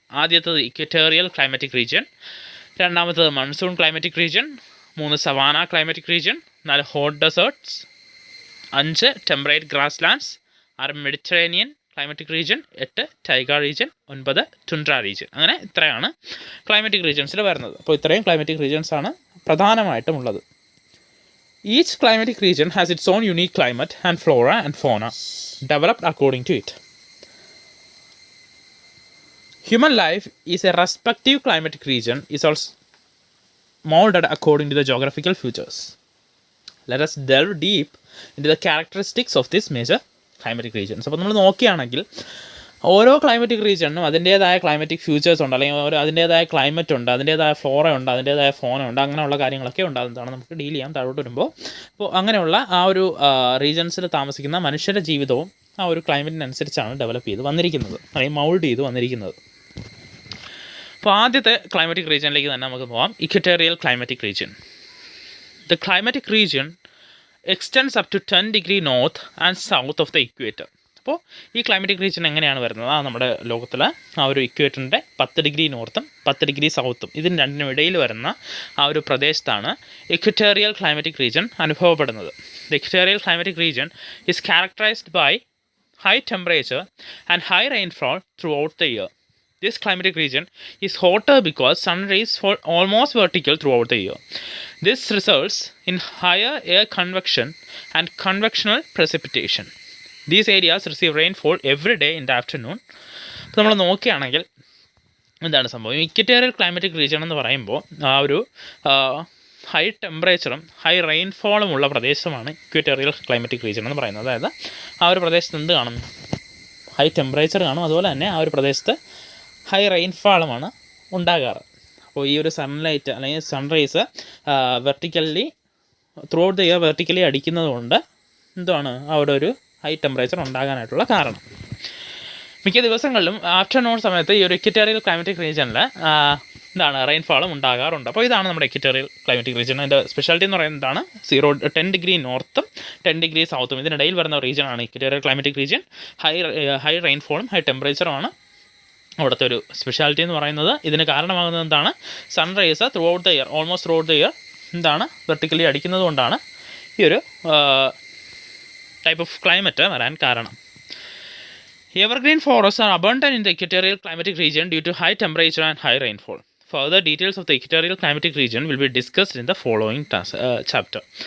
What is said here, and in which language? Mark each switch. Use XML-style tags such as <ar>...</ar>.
<ml>ആദ്യത്തേത് equatorial climatic region, രണ്ടാമത്തേത് monsoon climatic region, 3 savanna climatic region, 4 hot desserts, 5 temperate grass lands, 6 Mediterranean climatic region, 8 ടൈഗ region, 9 ടുൻഡ്ര region. അങ്ങനെ ഇത്രയാണ് climatic റീജിയൻസിൽ വരുന്നത്. അപ്പോൾ ഇത്രയും ക്ലൈമറ്റിക് റീജിയൻസാണ് പ്രധാനമായിട്ടും ഉള്ളത്.</ml> <en>Each climatic region has its own unique climate and flora and fauna developed according to it. Human life is a respective climatic region is also molded according to the geographical features. Let us delve deep into the characteristics of this major climatic regions.</en> <ml>അപ്പോൾ നമ്മൾ നോക്കുകയാണെങ്കിൽ ഓരോ climatic റീജിയനും അതിൻ്റേതായ climatic futures ഉണ്ട്, അല്ലെങ്കിൽ അതിൻ്റേതായ climate ഉണ്ട്, അതിൻ്റേതായ ഫ്ലോറ ഉണ്ട്, അതിൻ്റേതായ ഫോണ ഉണ്ട്, അങ്ങനെയുള്ള കാര്യങ്ങളൊക്കെ ഉണ്ട്. അതാണ് നമുക്ക് ഡീൽ ചെയ്യാം താഴോട്ട് വരുമ്പോൾ. അപ്പോൾ അങ്ങനെയുള്ള ആ ഒരു റീജിയൻസിൽ താമസിക്കുന്ന മനുഷ്യരുടെ ജീവിതവും ആ ഒരു ക്ലൈമറ്റിനനുസരിച്ചാണ് ഡെവലപ്പ് ചെയ്ത് വന്നിരിക്കുന്നത്, അല്ലെങ്കിൽ മൗൾഡ് ചെയ്ത് വന്നിരിക്കുന്നത്. അപ്പോൾ ആദ്യത്തെ ക്ലൈമറ്റിക് റീജിയനിലേക്ക് തന്നെ നമുക്ക് പോകാം. Equatorial climatic region.</ml> <en>The climatic region extends up to 10 degree north and south of the equator.</en> <ml>അപ്പോൾ ഈ ക്ലൈമറ്റിക് റീജിയൻ എങ്ങനെയാണ് വരുന്നത്? നമ്മുടെ ലോകത്തിൽ ആ ഒരു ഇക്വേറ്ററിൻ്റെ 10 ഡിഗ്രി നോർത്തും 10 ഡിഗ്രി സൗത്തും ഇതിന് രണ്ടിനും ഇടയിൽ വരുന്ന ആ ഒരു പ്രദേശത്താണ് ഇക്വറ്റോറിയൽ ക്ലൈമറ്റിക് റീജിയൻ അനുഭവപ്പെടുന്നത്.</ml> <en>The equatorial climatic region is characterized by high temperature and high rainfall throughout the year. This climatic region is hotter because sun rays fall almost vertical throughout the year. This results in higher air convection and convectional precipitation. These areas receive rainfall every day in the afternoon.</en> <ml>അപ്പോൾ നമ്മൾ നോക്കുകയാണെങ്കിൽ എന്താണ് സംഭവം? Equatorial climatic region എന്ന് പറയുമ്പോൾ ആ ഒരു high ടെമ്പറേച്ചറും high റെയിൻഫോളും ഉള്ള പ്രദേശമാണ് ഇക്വറ്റോറിയൽ ക്ലൈമറ്റിക് റീജിയൻ എന്ന് പറയുന്നത്. അതായത് ആ ഒരു പ്രദേശത്ത് എന്ത് കാണും? ഹൈ ടെമ്പറേച്ചർ കാണും, അതുപോലെ തന്നെ ആ ഒരു പ്രദേശത്ത് ഹൈ റെയിൻഫാളുമാണ് ഉണ്ടാകാറ്. അപ്പോൾ ഈ ഒരു സൺലൈറ്റ് അല്ലെങ്കിൽ sunrise</ml> <en>vertically throughout the year</en> <ml>vertically അടിക്കുന്നത് കൊണ്ട് എന്താണ് അവിടെ ഒരു ഹൈ ടെമ്പറേച്ചർ ഉണ്ടാകാനായിട്ടുള്ള കാരണം. മിക്ക ദിവസങ്ങളിലും ആഫ്റ്റർനൂൺ സമയത്ത് ഈ ഒരു ഇക്വറ്റോറിയൽ ക്ലൈമറ്റിക് റീജിയനിൽ എന്താണ് റെയിൻഫാളും ഉണ്ടാകാറുണ്ട്. അപ്പോൾ ഇതാണ് നമ്മുടെ ഇക്വറ്റോറിയൽ ക്ലൈമറ്റിക് റീജിയൻ. അതിൻ്റെ സ്പെഷ്യാലിറ്റി എന്ന് പറയുന്നതാണ് 10 ഡിഗ്രി നോർത്തും 10 ഡിഗ്രി സൗത്തും ഇതിനിടയിൽ വരുന്ന റീജിയനാണ് equatorial climatic region. High റെയിൻഫോളും high ടെമ്പറേച്ചറുമാണ് അവിടുത്തെ ഒരു സ്പെഷ്യാലിറ്റി എന്ന് പറയുന്നത്. ഇതിന് കാരണമാകുന്നത് എന്താണ്?</ml> <en>sunrise throughout the year</en> <ml>almost through out the year എന്താണ് വെർട്ടിക്കലി അടിക്കുന്നത് കൊണ്ടാണ് ഈ ഒരു ടൈപ്പ് ഓഫ് ക്ലൈമറ്റ് വരാൻ കാരണം.</ml> <en>Evergreen forests are abundant in the equatorial climatic region due to high temperature and high rainfall. Further details of the equatorial climatic region will be discussed in the following chapter.</en>